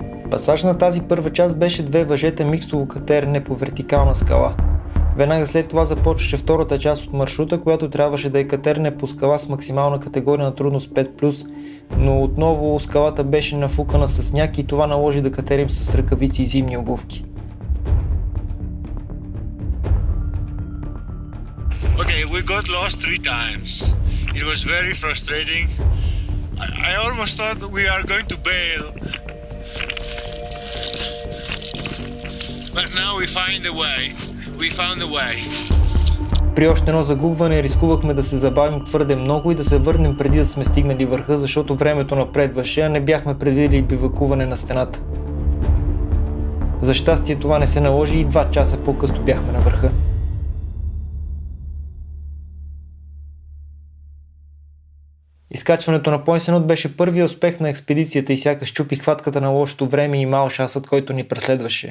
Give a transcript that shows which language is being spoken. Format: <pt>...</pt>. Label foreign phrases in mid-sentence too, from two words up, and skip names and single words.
<bg>Пасаж на тази първа част беше 2 въжета микстово катерене по вертикална скала. Веднага след това започваше втората част от маршрута, която трябваше да е катерене по скала с максимална категория на трудност 5+, но отново скалата беше нафукана с сняг и това наложи да катерим с ръкавици и зимни обувки.</bg> <en>Okay, we got lost 3 times. It was very frustrating. I almost thought that we are going to bail. But now we find a way. We found a way.</en> <bg>При още едно загубване рискувахме да се забавим твърде много и да се върнем преди да сме стигнали върха, защото времето напредваше, а не бяхме предвидели бивакуване на стената. За щастие това не се наложи и 2 часа по-късно бяхме на върха. Изкачването на Пойсенот беше първият успех на експедицията и сякаш чупи хватката на лошото време и мал шансът, който ни преследваше.</bg>